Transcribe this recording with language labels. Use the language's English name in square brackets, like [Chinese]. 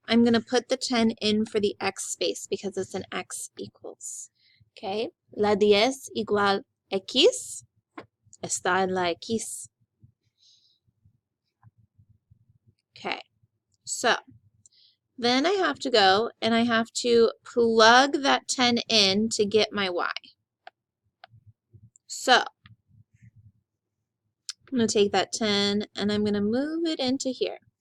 [English] I'm going to put the 10 in for the X space because it's an X equals. [Spanish] Okay, la 10 igual X está en la X. [English] Okay, so then I have to go and I have to plug that 10 in to get my Y. So I'm going to take that 10 and I'm going to move it into here.